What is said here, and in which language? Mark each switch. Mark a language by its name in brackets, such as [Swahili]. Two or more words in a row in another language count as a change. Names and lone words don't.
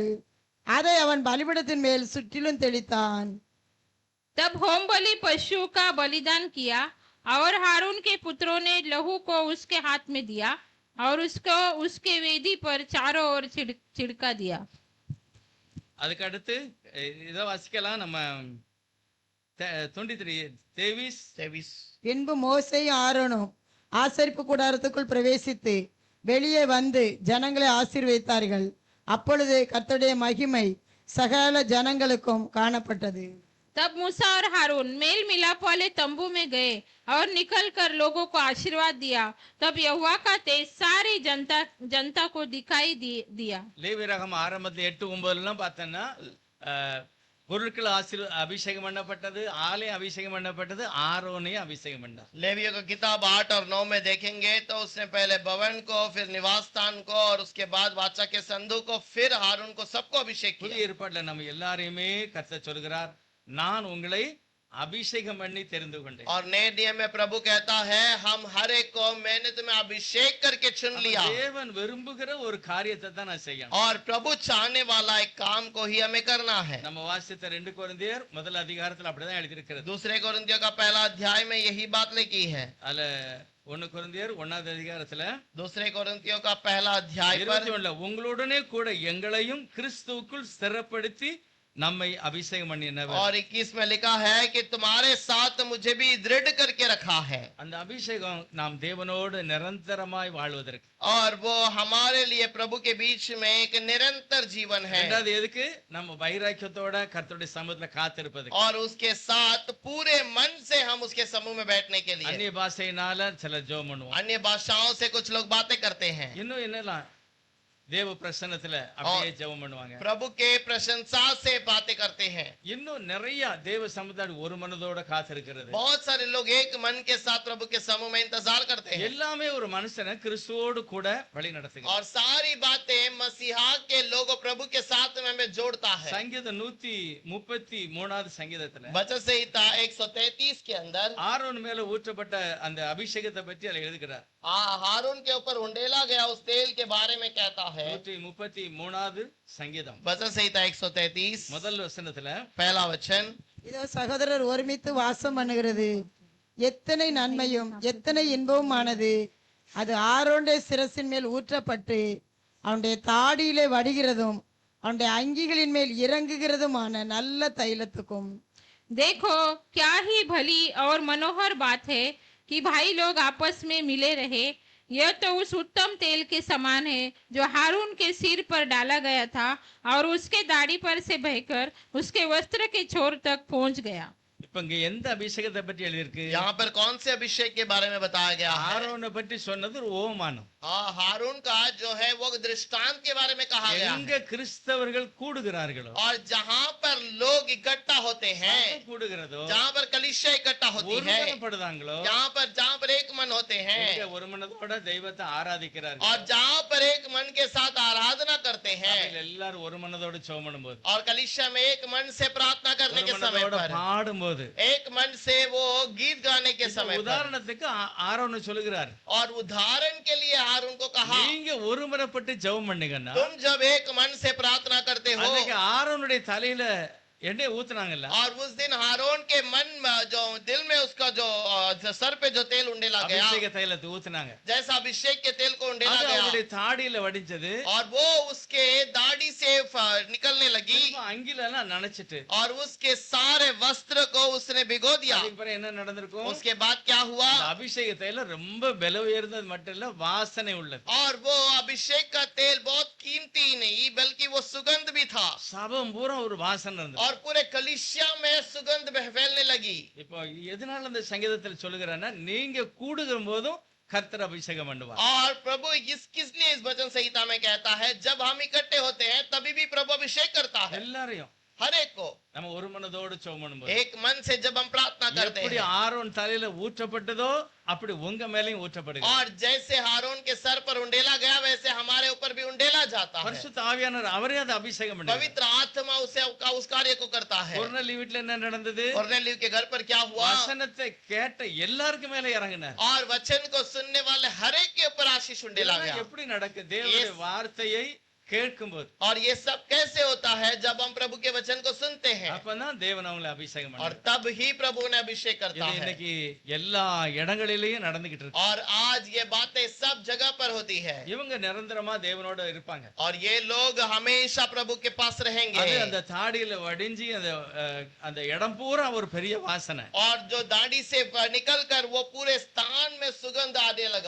[Tamil] அதை அவன் பலிபீடத்தின் மேல் சுற்றிலும் தெளித்தான். [Hindi] तब होम बलि पशु का बलिदान किया और हारून के पुत्रों ने लहू को उसके हाथ में दिया और उसको उसके वेदी पर चारों ओर छिड़का दिया। [Tamil] அதுக்கு அடுத்து இதை வாசிக்கலாம். நம்ம 23 பின்பு மோசேயும் ஆரோனும் ஆசரிப்பு கூடாரத்துக்குள் பிரவேசித்து வெளியே வந்து ஜனங்களை ஆசீர்வதித்தார்கள். அப்பொழுது கர்த்தருடைய மகிமை சகல ஜனங்களுக்கும் காணப்பட்டது. [Hindi] तब मूसा और हारून मेल मिलाप वाले तंबू में गए और निकलकर लोगों को आशीर्वाद दिया। तब यहोवा का तेज सारी जनता को दिखाई दिया। [Tamil] லேவியராகமம் ஆரம்பத்துல 8-9 பார்த்தோம்னா பொருட்கள் அபிஷேகம் பண்ணப்பட்டது, ஆலயம் அபிஷேகம் பண்ணப்பட்டது, ஆரோனையும் அபிஷேகம் பண்ணார். [Hindi] लेवियों का किताब 8 और 9 में देखेंगे तो उसने पहले भवन को, फिर निवास स्थान को, और उसके बाद वाचा के संदूक को, फिर हारून को, सबको अभिषेक [Tamil] புதிய [Hindi] किया। [Tamil] ஏற்பாட்டுல நம்ம எல்லாரையுமே கர்த்தர் சொல்கிறார், நான் உங்களை अभिषेकम பண்ணி தெரிந்து கொண்டேன். [Hindi] और नए नियम में प्रभु कहता है, हम हर एक को मैंने तुम्हें अभिषेक करके चुन लिया। [Tamil] தேவன் விரும்புகிற ஒரு காரியத்தை தான் நான் செய்யணும். [Hindi] और प्रभु चाहने वाला एक काम को ही हमें करना है। [Tamil] நம்ம வாசித்த 2 கொரிந்தியர் முதல் அதிகாரத்துல அப்படிதான் எழுதி இருக்கிறது. [Hindi] दूसरे कोरिन्थियों का पहला अध्याय में यही बात लिखी है। [Tamil] அதுல 1 கொரிந்தியர் 1வது அதிகாரத்துல [Hindi] दूसरे कोरिन्थियों का पहला अध्याय पर [Tamil] 21 உங்களுடனே கூட எங்களையும் கிறிஸ்துவுக்குள் ஸ்திரப்படுத்தி நம்மை அபிஷேகம் பண்ணினவர். [Hindi] और 21 में लिखा है कि तुम्हारे साथ मुझे भी दृढ़ करके रखा है। [Tamil] அந்த அபிஷேகம் நாம் தேவனோடு நிரந்தரமாய் வாழ்வதற்கு. [Hindi] और वो हमारे लिए प्रभु के बीच में एक निरंतर जीवन है। [Tamil] ரெண்டாவது எதுக்கு? நம்ம வைராக்கியத்தோட கர்த்தருடைய சமூகத்துல காத்திருப்பதுக்கு. [Hindi] और उसके साथ पूरे मन से हम उसके समूह में बैठने के लिए। [Tamil] அந்நிய பாஷையினால சில ஜெபம் பண்ணுவோம். [Hindi] अन्य भाषाओं से कुछ लोग बातें करते हैं। [Tamil] இன்னும் என்னலாம் தேவ பிரசன்னத்துல அப்படியே ஜெபம் பண்ணுவாங்க. [Hindi] प्रभु के प्रशंसा से बातें करते हैं। [Tamil] இன்னும் நிறைய தேவ சமுதாயம் ஒரு மனதோட காத்திருக்கிறது. [Hindi] बहुत सारे लोग एक मन के साथ प्रभु के समूह में इंतजार करते हैं। [Tamil] எல்லாமே ஒரு மனுஷனை கிறிஸ்துவோடு கூட வழி நடத்துகிறது. [Hindi] और सारी बातें मसीहा के लोगों प्रभु के साथ में हमें जोड़ता है। [Tamil] சங்கீதம் 133வது சங்கீதத்துல [Hindi] वचन संहिता 133 के अंदर [Tamil] ஆரோன் மேல ஊற்றப்பட்ட அந்த அபிஷேகத்தை பற்றி அதில் எழுதுகிறார். [Hindi] हारून के ऊपर उंडेला गया उस तेल के बारे में कहता है। [Tamil] 133வது சங்கீதம் [Hindi] वचन संहिता 133 [Tamil] முதல் வசனத்துல [Hindi] पहला वचन, [Tamil] இதோ சகோதரர் ஒருமித்து வாசம் பண்ணுகிறது எத்தனை நன்மையும் எத்தனை இன்பவுமானது. அது ஆரோனுடைய சிரசின் மேல் ஊற்றப்பட்டு அவனுடைய தாடியிலே வடிகிறதும் அவனுடைய அங்கிகளின் மேல் இறங்குகிறதுமான நல்ல தைலத்துக்கும். [Hindi] देखो क्या ही भली और मनोहर बात है कि भाई लोग आपस में मिले रहे। यह तो उस उत्तम तेल के समान है जो हारून के सिर पर डाला गया था और उसके दाढ़ी पर से बहकर उसके वस्त्र के छोर तक पहुंच गया। [Tamil] இப்ப இங்க எந்த அபிஷேகத்தை பற்றி எழுதியிருக்கு? [Hindi] यहाँ पर कौन से अभिषेक के बारे में बताया गया है? [Tamil] ஆரோனை பற்றி சொன்னது ஒரு ஓமானம். [Hindi] हारून का जो है वो दृष्टांत के बारे में कहा गया [Tamil] எங்க [Hindi] है। [Tamil] கிறிஸ்தவர்கள் கூடுகிறார்களோ, [Hindi] और जहाँ पर लोग इकट्ठा होते हैं, [Tamil] கூடுகிறதோ, [Hindi] जहाँ पर कलिसिया इकट्ठा होती है, [Tamil] ஒருமனப்படுதாங்களோ, [Hindi] जहाँ पर एक मन होते हैं, [Tamil] எங்க ஒரு மனதோட தெய்வத்தை ஆராதிக்கிறார்கள், [Hindi] और जहाँ पर एक मन के साथ आराधना करते हैं, [Tamil] சபையில எல்லாரும் ஒரு மனதோட ஜெபம் பண்ணும்போது, [Hindi] और कलिसिया में एक मन से प्रार्थना करने [Tamil] ஒரு [Hindi] के समय [Tamil] மனதோட [Hindi] पर, [Tamil] பாடும்போது, [Hindi] एक मन से वो गीत गाने के समय पर। [Tamil] உதாரணத்துக்கு ஆரோனை சொல்லுகிறார், [Hindi] और उदाहरण के लिए हारून को कहा, [Tamil] நீங்க ஒருமனப்பட்டு ஜெபம் பண்ணுங்கன்னா [Hindi] तुम जब एक मन से प्रार्थना करते हो, [Tamil] அன்னைக்கு ஆரோனுடைய தலையில எண்ணெய் ஊத்துனாங்கல்ல, [Hindi] और उस दिन हारून के मन में जो दिल में उसका जो सर पे जो तेल उंडेला गया, [Tamil] அபிஷேக தைலத்தை ஊத்துனாங்க, [Hindi] जैसा अभिषेक के तेल को उंडेला [Tamil] அது [Hindi] गया [Tamil] அவருடைய தாடியில வடிஞ்சது, [Hindi] और वो उसके दाढ़ी से निकलने लगी [Tamil] திரும்ப அங்கில எல்லாம் நனைச்சிட்டு, [Hindi] और उसके सारे वस्त्र को उसने भिगो दिया। [Tamil] அதுக்கு பிறகு என்ன நடந்திருக்கும்? [Hindi] उसके बाद क्या हुआ? [Tamil] இந்த அபிஷேக தைலம் ரொம்ப விலை உயர்ந்தது மட்டும் இல்ல, வாசனை உள்ளது. [Hindi] और वो अभिषेक का तेल बहुत कीमती नहीं बल्कि वो सुगंध भी था [Tamil] சபம் பூரா ஒரு வாசனை இருந்தது. [Hindi] और पूरे कलीसिया में सुगंध फैलने लगी। [Tamil] இப்போ எதனால இந்த சங்கீதத்தில் சொல்லுகிறேன்னா, நீங்க கூடுகிற போதும் கர்த்தர் அபிஷேகம் பண்ணுவார். [Hindi] और प्रभु किस लिए इस वचन संहिता में कहता है, जब हम इकट्ठे होते हैं तभी भी प्रभु अभिषेक करता है [Tamil] எல்லாரையும் [Hindi] हर एक को। [Tamil] நம்ம ஒரு மனதோடு ஜெபம் பண்ணும்போது, [Hindi] एक मन से जब हम प्रार्थना करते [Tamil] எப்படி [Hindi] हैं [Tamil] ஆரோன் தலையில ஊற்றப்பட்டதோ அப்படி உங்க மேலயும் ஊற்றப்படுகிறது. [Hindi] और जैसे हारून के सर पर उंडेला गया वैसे हमारे ऊपर भी उंडेला जाता है। [Tamil] பரிசுத்த ஆவியானவர் அவரே அதை அபிஷேகம் பண்ணுவார். [Hindi] पवित्र आत्मा उस कार्य को करता है। [Tamil] கொர்நேலியு வீட்டுல என்ன நடந்தது? [Hindi] कोर्नेलियु के घर पर क्या हुआ? [Tamil] வசனத்தை கேட்ட எல்லாருக்கும் மேல இறங்கினார். [Hindi] और वचन को सुनने वाले हर एक के ऊपर आशीष उंडेला गया। [Tamil] இதெல்லாம் எப்படி நடக்கு? தேவனுடைய வார்த்தையை கேட்கும்போது, [Hindi] और ये सब कैसे होता है? जब हम प्रभु के वचन को सुनते हैं [Tamil] அப்பதான் தேவன் அவங்களை அபிஷேகம் [Hindi] और [Tamil] பண்ணுவார். [Hindi] तब ही प्रभु ने अभिषेक करता [Tamil] இது [Hindi] है। [Tamil] இன்னைக்கு எல்லா இடங்களிலேயும் நடந்துகிட்டு இருக்கு. [Hindi] और आज ये बातें सब जगह पर होती है [Tamil] இவங்க நிரந்தரமா தேவனோட இருப்பாங்க. [Hindi] और ये लोग हमेशा प्रभु के पास रहेंगे। [Tamil] அது அந்த தாடியில வடிஞ்சி அந்த இடம் பூரா ஒரு பெரிய வாசனை. [Hindi] और जो दाढ़ी से निकल कर वो पूरे स्थान में सुगंध आने लगा।